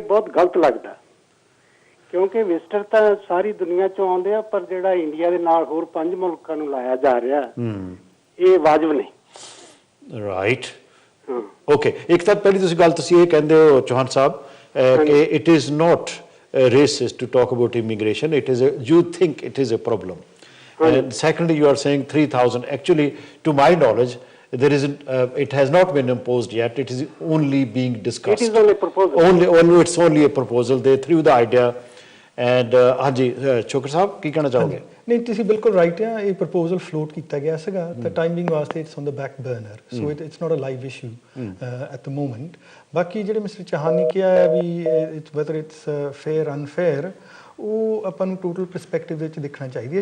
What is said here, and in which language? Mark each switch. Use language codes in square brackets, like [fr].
[pa] ਬਹੁਤ ਗਲਤ ਲੱਗਦਾ, ਕਿਉਂਕਿ ਵਿਜ਼ਟਰ ਤਾਂ ਸਾਰੀ ਦੁਨੀਆ ਚੋਂ ਆਉਂਦੇ ਆ, ਪਰ ਜਿਹੜਾ ਇੰਡੀਆ ਦੇ ਨਾਲ ਹੋਰ 5 ਮੁਲਕਾਂ ਨੂੰ ਲਾਇਆ ਜਾ ਰਿਹਾ ਇਹ ਵਾਜਬ ਨਹੀਂ। Right, okay. ਇੱਕ ਤਾਂ ਪਹਿਲੀ ਤੁਸੀਂ ਗੱਲ ਤੁਸੀਂ ਇਹ ਕਹਿੰਦੇ ਹੋ ਚੌਹਾਨ ਸਾਹਿਬ ਕਿ [en] It is not racist to talk about immigration, it is you think it is a problem. And secondly, you are saying 3000. Actually, to my knowledge, there isn't. It has not been imposed yet. It is only being discussed. It is only a proposal. It's only a proposal. They threw the idea. [pa] And ਹਾਂਜੀ ਚੋਕਰ ਸਾਹਿਬ ਕੀ ਕਹਿਣਾ ਚਾਹੋਗੇ? ਨਹੀਂ, ਤੁਸੀਂ ਬਿਲਕੁਲ right ਆ। ਇਹ proposal float ਕੀਤਾ ਗਿਆ ਸੀਗਾ ਤਾਂ ਟਾਈਮਿੰਗ ਵਾਸਤੇ [en] It's on the back burner, so it's not a live issue at the moment. [pa] ਬਾਕੀ ਜਿਹੜੇ ਮਿਸਟਰ ਚੌਹਾਨ ਨੇ ਕਿਹਾ ਹੈ ਵੀ [en] it's whether it's fair unfair, [pa] ਉਹ ਆਪਾਂ ਨੂੰ ਟੋਟਲ ਪਰਸਪੈਕਟਿਵ ਦੇ ਵਿੱਚ ਦੇਖਣਾ ਚਾਹੀਦੀ ਹੈ।